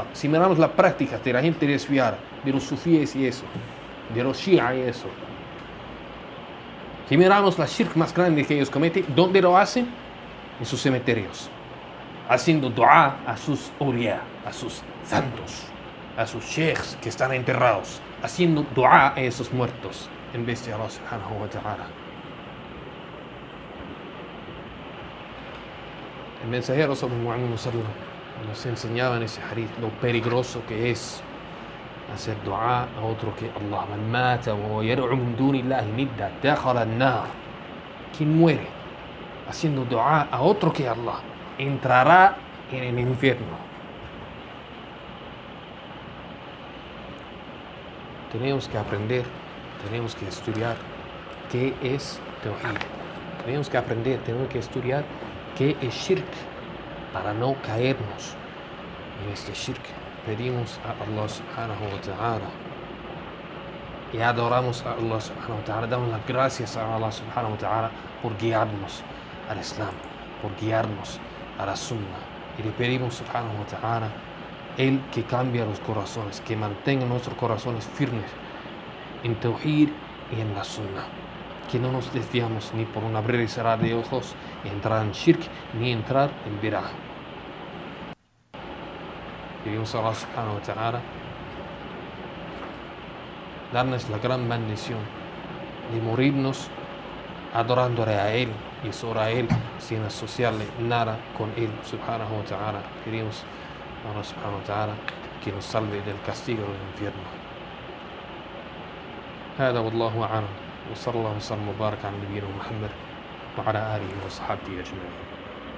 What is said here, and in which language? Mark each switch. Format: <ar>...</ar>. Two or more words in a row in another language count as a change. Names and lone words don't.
<es>Si miramos la práctica de la gente desviada, de los sufíes y eso, de los shia y eso, si miramos la shirk más grande que ellos cometen, ¿dónde lo hacen? En sus cementerios, haciendo dua a sus awliya, a sus santos, a sus sheikhs que están enterrados, haciendo dua a esos muertos en vez de Allah</es> <ar>سبحانه وتعالى.</ar> <es>El mensajero</es> <ar>صلى الله عليه وسلم</ar> <es>nos enseñaba en ese hadith lo peligroso que es hacer dua a otro que Allah.</es> <ar>من مات ويدعو من دون الله ندا دخل النار.</ar> <es>Quien muere haciendo dua a otro que Allah entrará en el infierno. Tenemos que aprender, tenemos que estudiar qué es Tawhid, Tenemos que aprender, tenemos que estudiar qué es shirk para no caernos en este shirk. Pedimos a Allah</es> <ar>سبحانه وتعالى</ar> <es>y adoramos a Allah</es> <ar>سبحانه وتعالى,</ar> <es>damos las gracias a Allah</es> <ar>سبحانه وتعالى</ar> <es>por guiarnos al Islam, por guiarnos a la Sunnah. Y le pedimos</es> <ar>سبحانه وتعالى</ar> <es>Él que cambia los corazones, que mantenga nuestros corazones firmes en Tawhid y en la Sunnah. Que no nos desviamos ni por un abrir y cerrar de ojos, entrar en shirk, ni entrar en bid'ah. Pedimos a Allah</es> <ar>سبحانه وتعالى</ar> <es>darnos la gran bendición de morirnos adorándole a Él y solo a Él sin asociarle nada con Él</es> <ar>سبحانه وتعالى.</ar> <es>Pedimos a Allah</es> <ar>سبحانه وتعالى</ar> <es>que nos salve del castigo del infierno.</es> <ar>هذا والله أعلم وصلى الله وسلم وبارك على نبينا محمد وعلى آله وصحبه أجمعين.</ar>